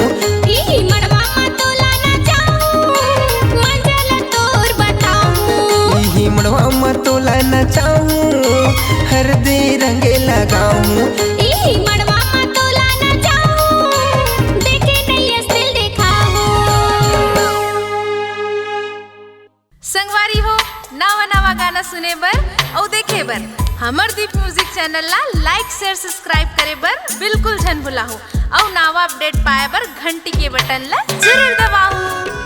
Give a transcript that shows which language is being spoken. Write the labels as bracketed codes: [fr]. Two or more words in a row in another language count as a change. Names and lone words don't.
[hne] यही मड़वा मतोला नचाऊं, मंजिल तोर बताऊं। यही मड़वा मतोला नचाऊं, हल्दी रंगे लगाऊं। यही मड़वा मतोला नचाऊं, देखे नहीं असल दिखाऊं। संगवारी हो नवा नवा गाना सुने बर और देखे बर हमरदीप म्यूजिक चैनल ला [en] like share subscribe [hne] करे बर बिल्कुल झन भुलाहू और नवा अपडेट पाए बर घंटी के बटन ला जरूर दबाऊ।